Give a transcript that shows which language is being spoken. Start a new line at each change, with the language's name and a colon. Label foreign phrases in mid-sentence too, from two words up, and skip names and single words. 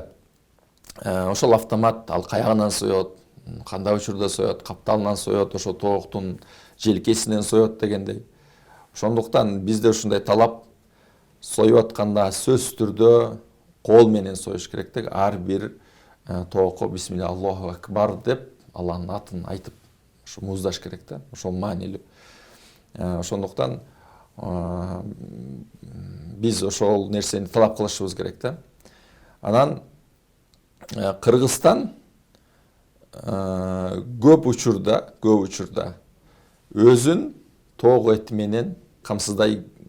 Kyrgyz: Ошол автомат ал каягынан соёт, кандай учурда соёт, капталынан соёт, ошо тооктун желкесинен соёт дегендей. Ошондуктан бизде ушундай талап, союп атканда сөзсүз түрдө кол менен союш керек деп, ар бир тоокко
Arabic: بسم الله الله أكبر
Kyrgyz: деп Алланын атын айтып ошо муздаш керек да. Ошол маанилүү. Ошондуктан биз ошол нерсени талап кылышыбыз керек да. Анан Кыргызстан көп учурда өзүн тоок эти менен камсыздай